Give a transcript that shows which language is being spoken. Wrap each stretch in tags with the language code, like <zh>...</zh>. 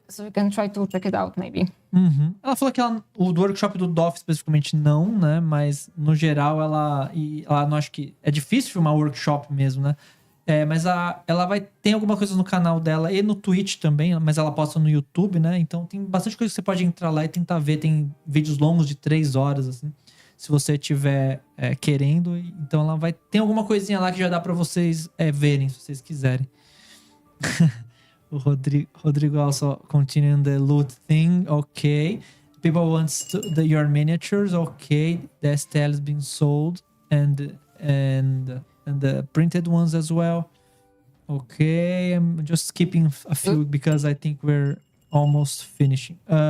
<en>So you can try to check it out, maybe.</en> <pt>Ela falou que o do workshop do DOF especificamente não, né? Mas no geral ela não acho que é difícil filmar workshop mesmo, né? Mas ela tem alguma coisa no canal dela e no Twitch também, mas ela posta no YouTube, né? Então tem bastante coisa que você pode entrar lá e tentar ver. Tem vídeos longos de 3 horas, assim. Se você tiver querendo, então ela tem alguma coisinha lá que já dá pra vocês verem, se vocês quiserem.</pt> <en>O Rodrigo also continuing the loot thing. Okay. People want your miniatures. Okay. The STL is being sold. And the printed ones as well. Okay. I'm just skipping a few because I think we're almost finishing.</en>